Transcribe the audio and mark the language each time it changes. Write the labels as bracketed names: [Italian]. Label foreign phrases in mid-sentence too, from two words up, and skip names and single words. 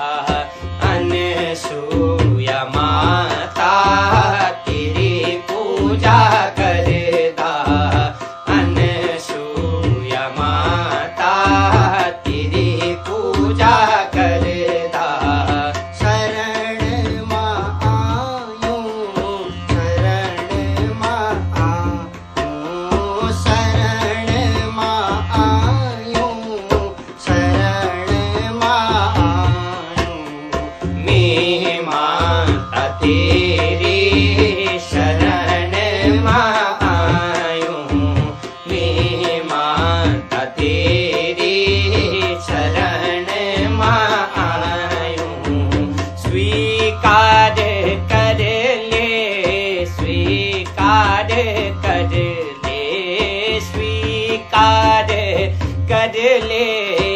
[Sindhi] अनसूया माता तेरी पूजा करदा, अनसूया माता तेरी पूजा करदा। शरण मां आयूं, शरण मां आयूं, शरण मां आयूं, शरण मां आयूं। मैं माता तेरी शरण मां आयूं, मैं माता तेरी शरण मां आयूं। [Hindi] स्वीकार कर ले, स्वीकार कर ले, स्वीकार कर ले।